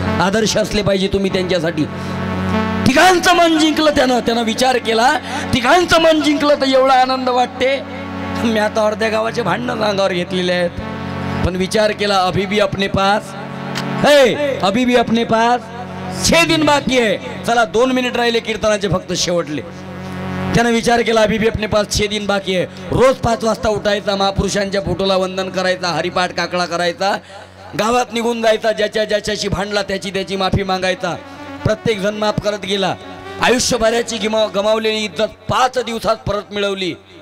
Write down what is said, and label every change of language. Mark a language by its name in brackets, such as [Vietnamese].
[Marathi] आदर्श असले पाहिजे तुम्ही त्यांच्यासाठी. तिघांचं मन जिंकलं त्यानं विचार केला. तिघांचं मन जिंकलं तर एवढा आनंद वाटते. मी आता अर्ध्या गावाचे भांडणं अंगावर घेतलेले आहेत, पण विचार केला [Hindi] अभी भी अपने पास है, अभी भी अपने पास 6 दिन बाकी है. [Marathi] चला 2 मिनिट राहिले कीर्तनाचे फक्त शेवटले. त्यानं विचार केला [Hindi] अभी भी अपने पास 6 दिन बाकी है. [Marathi] रोज 5 वाजता उठायचा, महापुरुषांच्या फोटोला वंदन करायचा, हरिपाठ काकडा करायचा, गावात निघून जायचा, ज्याच्याशी भांडला त्याची माफी मागायचा. प्रत्येक जण माफ करत गेला. आयुष्यभराची गमावलेली इज्जत 5 दिवसात परत मिळवली.